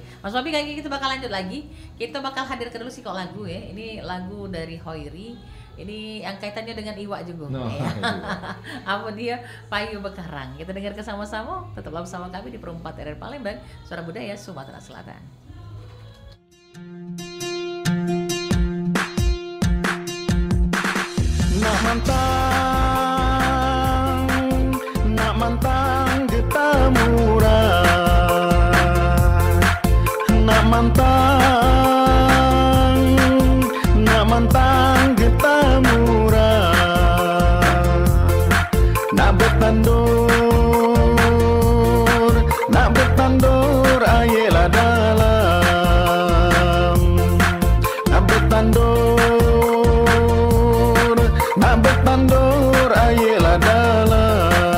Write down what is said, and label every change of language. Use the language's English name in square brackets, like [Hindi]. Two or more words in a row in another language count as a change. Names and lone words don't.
[Indonesian] Mas Bobi kayaknya kita bakal lanjut lagi. Kita bakal hadirkan dulu kok lagu ya. Ini lagu dari Hoiri. Ini yang kaitannya dengan iwak juga. Apa dia? Payu Bekarang. Kita dengarkan sama-sama. Tetaplah bersama kami di Perempat RRI Palembang, Suara Budaya Sumatera Selatan. [Musi] Nak mantang getah murah, nak mantang getah murah, nak bertandur ayelah dalam, nak bertandur ayelah dalam.